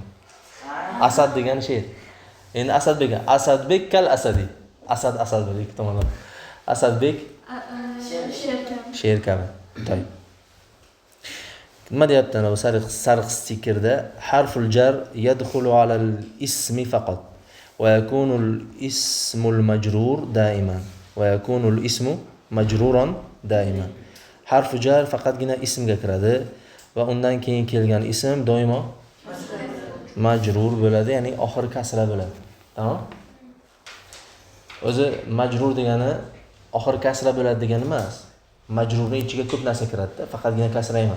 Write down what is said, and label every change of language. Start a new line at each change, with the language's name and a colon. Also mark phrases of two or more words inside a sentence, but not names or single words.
Uzbek: Asad degan sher. Endi Asadbek
Arabic: كالأسد.
Uzbek: Asad bo'ldi ikki tomonlama. Asadbek sher kabi. nima deyapti ana bu sariq stikerda?
Arabic: حرف الجر يدخل على الاسم فقط ويكون الاسم المجرور دائما ويكون الاسم مجرورا دائما. حرف جر
Uzbek: faqatgina ismga kiradi va undan keyin kelgan ism doimo majrur bo'ladi, ya'ni oxiri kasra bo'ladi. Tamom? O'zi majrur degani oxiri kasra bo'ladi degani emas. Majrurning ichiga ko'p narsa kiradi-da, faqatgina kasra emas.